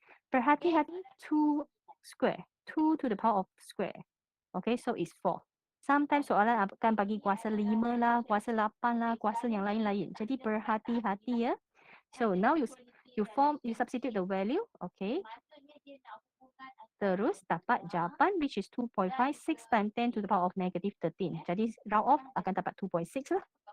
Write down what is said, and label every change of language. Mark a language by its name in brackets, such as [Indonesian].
[Malay] Perhati-hati [English] 2 square, 2 to the power of square. Okay, so it's 4. [Malay] Sometimes soalan akan bagi kuasa 5 lah, kuasa 8 lah, kuasa yang lain-lain. Jadi berhati-hati ya. [English] So now you substitute the value, [Malay] okay. Terus dapat jawapan [English] which is 2.56 times 10 to the power of negative 13. [Malay] Jadi round off akan dapat 2.6 lah.